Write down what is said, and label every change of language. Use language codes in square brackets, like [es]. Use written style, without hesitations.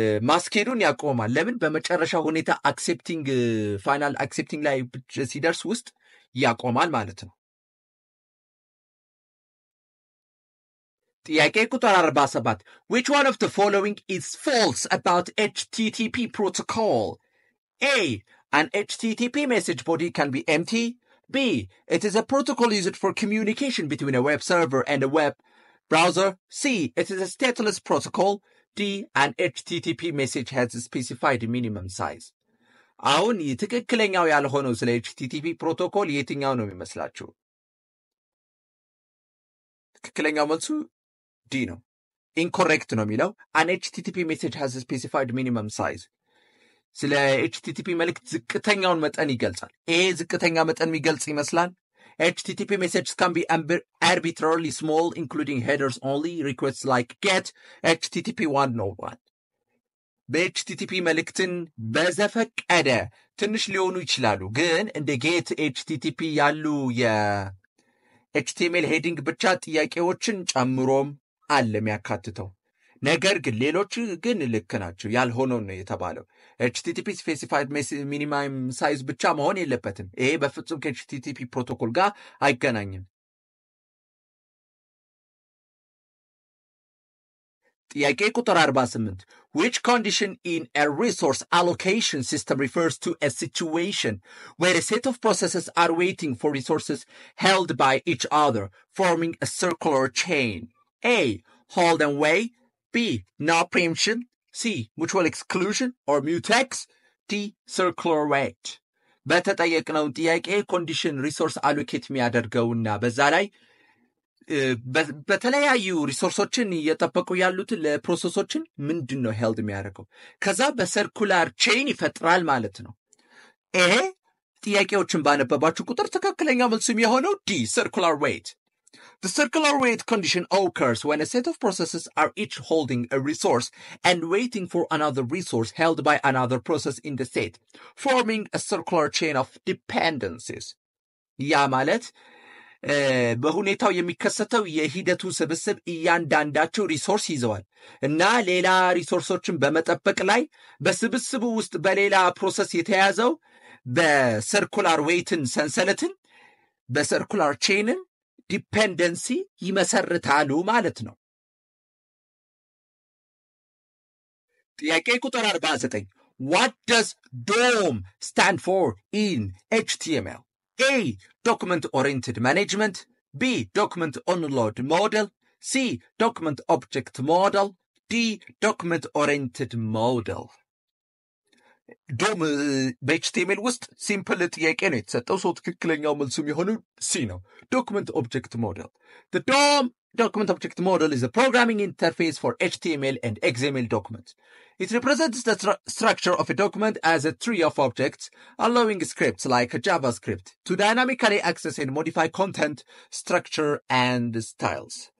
[am] ማስኬዱን ያቆማል። ለምን? በመጨረሻ ሁኔታ አክሴፕቲንግ ፋይናል አክሴፕቲንግ ላይ ሲደርስ ውስጥ ያቆማል ማለት ነው። ጥያቄ ቁጥር 47 [en] which one of the following is false about HTTP protocol? A, an HTTP message body can be empty. B, it is a protocol used for communication between a web server and a web browser. C, it is a stateless protocol. D, an HTTP message has a specified minimum size. [am] አሁን ትክክለኛው ያልሆነው ስለ HTTP ፕሮቶኮል የትኛው ነው የሚመስላችሁ? ትክክለኛው መልሱ ዲ ነው። ኢንኮሬክት ነው የሚለው [en] an HTTP message has a specified minimum size. [am] ስለ HTTP መልእክት ዝቅተኛውን መጠን ይገልጻል። ይሄ ዝቅተኛ መጠን የሚገልጽ ይመስላል። [en] HTTP messages can be arbitrarily small, including headers only. Requests like get HTTP 101. [am] በኤችቲቲፒ መልእክትን በዘፈቀደ ትንሽ ሊሆኑ ይችላሉ። ግን እንደ ጌት ኤችቲቲፒ ያሉ የኤችቲኤምኤል ሄዲንግ ብቻ ጥያቄዎችን ጨምሮም አለ የሚያካትተው። ነገር ግን ሌሎች ግን ልክ ናቸው። ያልሆነው ነው የተባለው። ኤችቲቲፒ ስፔሲፋይድ ሚኒመም ሳይዝ ብቻ መሆን የለበትም። ይሄ በፍጹም ከኤችቲቲፒ ፕሮቶኮል ጋር አይገናኝም። ጥያቄ ቁጥር 48 [en] which condition in a resource allocation system refers to a situation where a set of processes are waiting for resources held by each other, forming a circular chain? A. Hold and wait. B. No preemption. C. Mutual exclusion or mutex. D. Circular wait. [am] በተጠየቅነው ጥያቄ ኮንዲሽን ሪሶርስ አሎኬት የሚያደርገውና በዛ ላይ በተለያዩ ሪሶርሶችን እየጠበቁ ያሉት ለፕሮሰሶችን ምንድነው ሄልድ የሚያደርገው ከዛ በሰርኩላር ቼን ይፈጥራል ማለት ነው። ይሄ ጥያቄዎችን ባነበባችሁ ቁጥር ትክክለኛ መልሱ የሚሆነው ዲ [en] circular wait. The circular wait condition occurs when a set of processes are each holding a resource and waiting for another resource held by another process in the set, forming a circular chain of dependencies. [am] ያ ማለት በሁኔታው የሚከሰተው የሂደቱ ስብስብ እያንዳንዳቸው ሪሶርስ ይዘዋል እና ሌላ ሪሶርሶችን በመጠበቅ ላይ በስብስቡ ውስጥ በሌላ ፕሮሰስ የተያዘው በሰርኩላር ዌይትን ሰንሰለትን በሰርኩላር ቼንን ዲፔንደንሲ ይመሰርታሉ ማለት ነው። ጥያቄ ቁጥር 49 [en] What does DOM stand for in HTML? A. Document-oriented management. B. Document-on-load model. C. Document object model. D. Document-oriented model. [am] ዶም በኤችቲኤምኤል ውስጥ ሲምፕል ጥያቄ ነው የተሰጠው ሰው ትክክለኛው መልሱ የሚሆነው ሲ ነው ዶክመንት ኦብጀክት ሞዴል [en] The DOM document object model is a programming interface for HTML and XML documents. It represents the structure of a document as a tree of objects, allowing scripts like JavaScript to dynamically access and modify content, structure, and styles.